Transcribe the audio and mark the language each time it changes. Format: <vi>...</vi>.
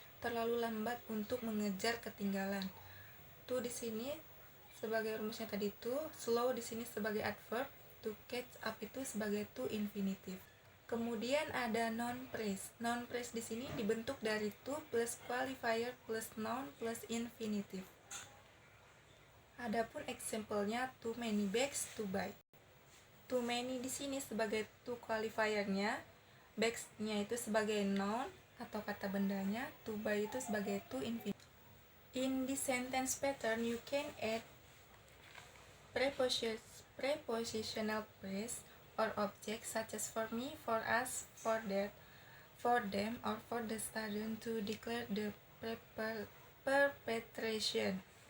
<id>Terlalu lambat untuk mengejar ketinggalan. To di sini sebagai rumusnya tadi to, slow di sini sebagai adverb, to catch up itu sebagai to infinitive. Kemudian ada noun phrase. Noun phrase di sini dibentuk dari to plus qualifier plus noun plus infinitive. Adapun</id> <en>example-nya too many bags to buy.</en> <id>Too many di sini sebagai to qualifiernya, bags-nya itu sebagai noun atau kata bendanya, to buy itu sebagai to infinitive.</id> <en>In this sentence pattern, you can add prepositional phrase or object such as for me, for us, for that, for them, or for the student to declare the perpetration.</en>